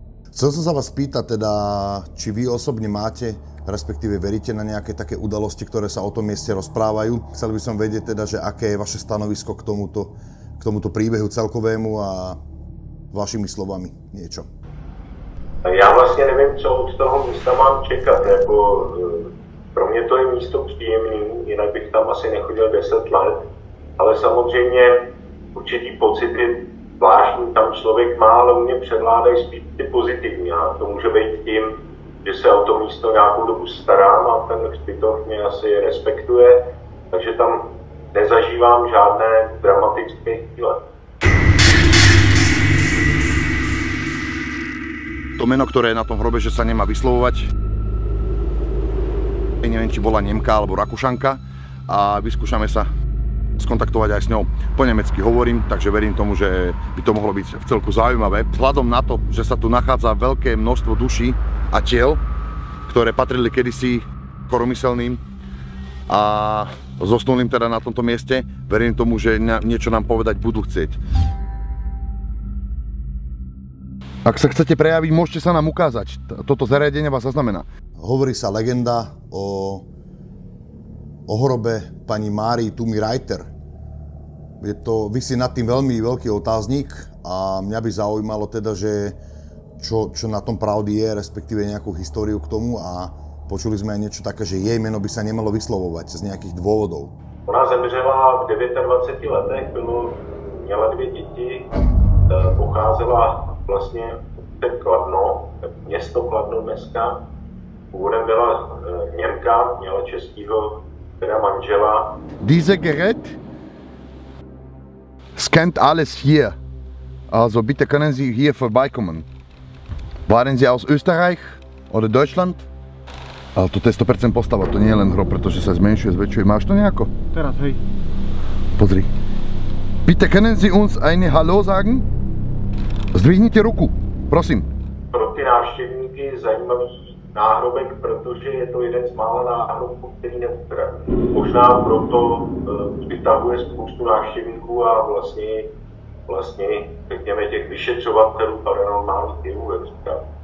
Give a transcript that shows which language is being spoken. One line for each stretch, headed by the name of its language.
Slovak: Chcel som sa vás spýtať teda, či vy osobne máte, respektíve veríte na nejaké také udalosti, ktoré sa o tom mieste rozprávajú. Chcel by som vedieť teda, že aké je vaše stanovisko k tomuto príbehu celkovému a vašimi slovami niečo.
Czech: Já vlastně nevím, co od toho místa mám čekat, jako pro mě to je místo příjemný, jinak bych tam asi nechodil 10 let, ale samozřejmě určitý pocity zvláštní tam člověk má, ale u mě převládají spíš ty pozitivní, a to může být tím, že se o to místo nějakou dobu starám a ten hřbitov mě asi respektuje, takže tam nezažívám žádné dramatické chvíle.
Slovak: To meno, ktoré je na tom hrobe, že sa nemá vyslovovať. Neviem, či bola Nemka alebo Rakúšanka a vyskúšame sa skontaktovať aj s ňou. Po nemecky hovorím, takže verím tomu, že by to mohlo byť v celku zaujímavé. Vzhľadom na to, že sa tu nachádza veľké množstvo duší a tiel, ktoré patrili kedysi choromyselným a zosnulým teda na tomto mieste, verím tomu, že niečo nám povedať budú chcieť. Ak sa chcete prejaviť, môžete sa nám ukázať. Toto zariadenie vás zaznamená. Hovorí sa legenda o hrobe pani Márii Tumi Reiter. Visí nad tým veľmi veľký otáznik a mňa by zaujímalo teda, že čo na tom pravdy je, respektíve nejakú históriu k tomu a počuli sme aj niečo také, že jej meno by sa nemalo vyslovovať z nejakých dôvodov.
Czech: Ona zemřela v 29 letech, měla 2 děti, pocházela vlastně od Kladno, město Kladno dneska. Původem byla Němka, měla českého teda manžela.
German: Diese Gerät scannt alles hier. Also bitte können Sie hier vorbeikommen. Waren Sie aus Österreich oder Deutschland?
Slovak: Ale toto je 100% postava, to nie je len hro, pretože sa zmenšuje, zväčšuje. Máš to nejako? Teraz, hej. Pozri.
German: Bitte können Sie uns eine Hallo sagen?
Slovak: Zdvihnite ruku, prosím.
Czech: Pro ty návštěvníky zajímavý náhrobek, protože je to jeden z mála náhrobků, který neukradl. Možná proto vytahuje spoustu návštěvníků a vlastně řekněme těch vyšetřovatelů paranormálních jevů, jak říkám.